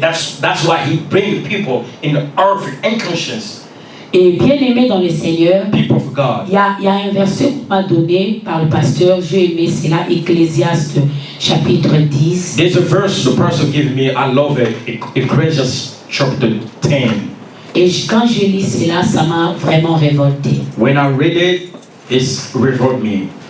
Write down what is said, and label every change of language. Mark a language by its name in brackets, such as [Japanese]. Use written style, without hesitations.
[English] That's why he bring people in the earth unconscious. [French] Et bien aimé dans le Seigneur, [English] People of God. [French] il y a un verset qu'on m'a donné par le pasteur, j'ai aimé cela, Ecclésiaste chapitre 10. [English] There's a verse the pastor gave me, I love it, Ecclesiastes chapter 10. [French] Et quand je lis cela, ça m'a vraiment révolté. [English] When I read it, it's revolted me.